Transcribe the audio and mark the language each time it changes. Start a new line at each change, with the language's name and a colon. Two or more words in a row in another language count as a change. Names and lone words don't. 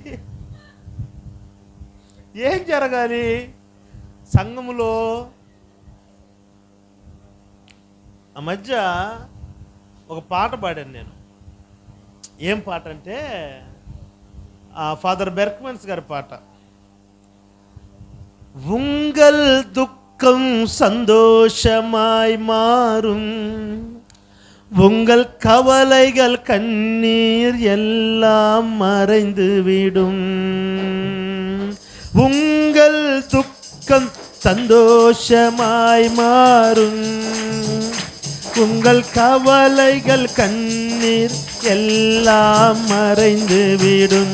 Telugu: ఏం జరగాలి సంఘములో? ఆ మధ్య ఒక పాట పాడాను నేను. ఏం పాట అంటే ఫాదర్ బెర్క్మన్స్ గారి పాట.
Tamil: உங்கள் துக்கம் சந்தோஷமாய் மாறும், உங்கள் கவலைகள் கண்ணீர் எல்லாம் மறைந்து விடும். உங்கள் துக்கம் சந்தோஷமாய் மாறும், உங்கள் கவலைகள் கண்ணீர் எல்லாம் மறைந்து விடும்.